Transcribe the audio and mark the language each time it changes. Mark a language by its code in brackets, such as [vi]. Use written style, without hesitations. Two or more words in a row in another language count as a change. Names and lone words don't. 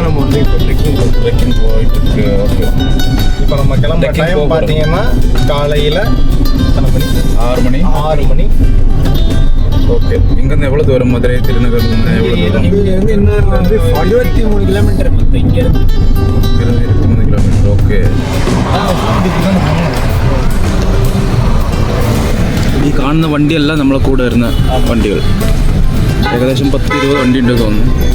[ta] நம்ம வந்து இப்போ ட்ரெக்கிங் போயிட்டு இருக்கு. ஓகே, இப்போ நம்ம கிளம்புற டைம் பார்த்தீங்கன்னா காலையில் எத்தனை மணி? 6 மணி. ஓகே, இங்கேருந்து எவ்வளோ தூரம்? மதுரை திருநகர் எவ்வளோ தூரம்? இங்கேருந்து இன்னொரு வந்து 23 கிலோமீட்டர். இங்கேருந்து 23 கிலோமீட்டர். ஓகே, [ml] ഈ കാണുന്ന വണ്ടിയെല്ലാം നമ്മളെ കൂടെ വരുന്ന വണ്ടികൾ. ഏകദേശം 10-20 വണ്ടി ഉണ്ട് തോന്നുന്നു.